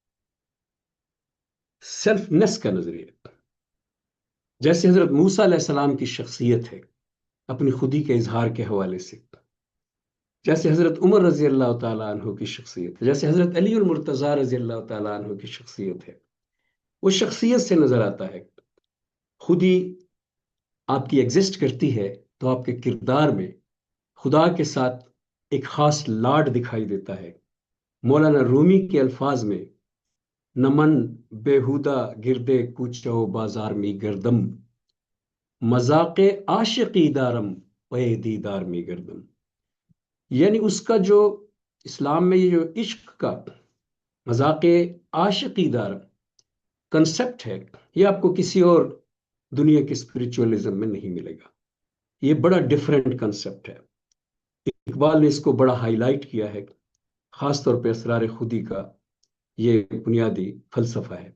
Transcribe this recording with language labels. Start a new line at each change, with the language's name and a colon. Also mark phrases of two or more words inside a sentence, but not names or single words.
English: selfness
Urdu: کا نظریہ جیسے حضرت موسیٰ علیہ السلام کی شخصیت ہے اپنی خودی کے اظہار کے حوالے سے، جیسے حضرت عمر رضی اللہ تعالیٰ عنہ کی شخصیت ہے، جیسے حضرت علی المرتضیٰ رضی اللہ تعالیٰ عنہ کی شخصیت ہے، وہ شخصیت سے نظر آتا ہے۔ خودی آپ کی ایگزسٹ کرتی ہے تو آپ کے کردار میں خدا کے ساتھ ایک خاص لاڈ دکھائی دیتا ہے۔ مولانا رومی کے الفاظ میں،
Persian: نمن بےہودہ گردے کوچو بازار می گردم، مذاق عاشقی دارم پے دیدار می گردم،
Urdu: یعنی اس کا جو اسلام میں یہ جو عشق کا مذاق عاشقی دار کنسپٹ ہے، یہ آپ کو کسی اور دنیا کے اسپریچولزم میں نہیں ملے گا۔ یہ بڑا
English: different concept
Urdu: ہے۔ اقبال نے اس کو بڑا ہائی لائٹ کیا ہے، خاص طور پہ اسرار خودی کا یہ بنیادی فلسفہ ہے۔